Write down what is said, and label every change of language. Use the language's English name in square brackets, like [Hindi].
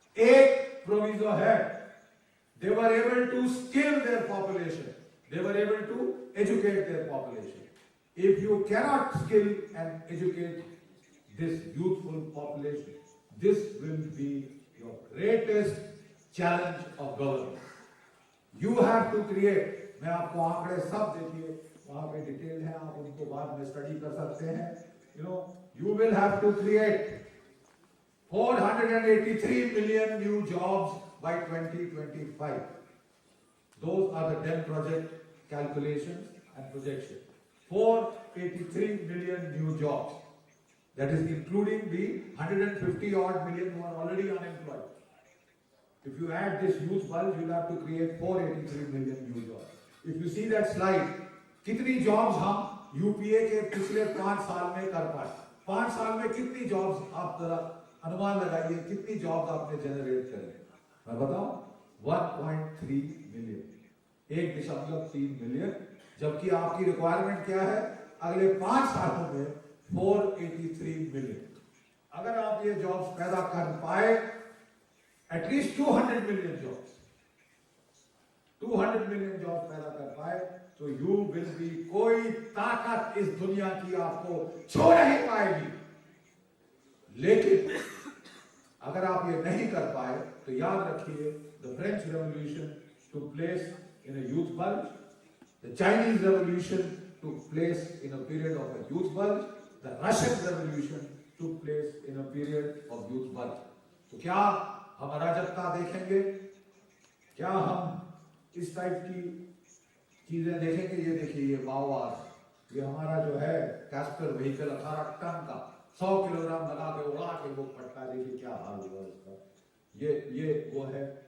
[Hindi] एक प्रोविजो है, [English] they were able to skill their population, they were able to educate their population. If you cannot skill and educate this youthful population, this will be your greatest challenge of governance. You have to create, [Hindi] मैं आपको आंकड़े सब देखिए वहां पे detail है, आप उनको बाद में स्टडी कर सकते हैं। [English] You will have to create 483 million new jobs by 2025. Those are the DEM project calculations and projections. 483 million new jobs. That is including the 150 odd million who are already unemployed. If you add this youth bulge, you'll have to create 483 million new jobs. If you see that slide, [Hindi] कितनी jobs हम UPA के पिछले 5 साल में कर पाए। 5 साल में कितनी jobs आप जरा अनुमान लगाइए, कितनी jobs आपने जनरेट करी। मैं बताऊं 1.3 मिलियन, 1.3 मिलियन, जबकि आपकी रिक्वायरमेंट क्या है अगले 5 सालों में 483 मिलियन। अगर आप ये जॉब्स पैदा कर पाए, at least 200 million jobs, 200 million jobs पैदा कर पाए, तो [English] you will be, [Hindi] कोई ताकत इस दुनिया की आपको छू नहीं पाएगी। लेकिन अगर आप ये नहीं कर पाए तो याद रखिए, [English] The French revolution took place in a youth bulge, the Chinese revolution took place in a period of a youth bulge, the Russian revolution took place in a period of youth bulge. [Hindi] तो क्या हम अराजकता देखेंगे? क्या हम इस type की चीजें देखेंगे? ये देखिए, ये माओवाद, ये हमारा जो है कैस्पर व्हीकल 18 टन का 100 किलोग्राम लगा के उड़ा के वो पटका, देखिए क्या हाल हुआ इसका। ये वो है।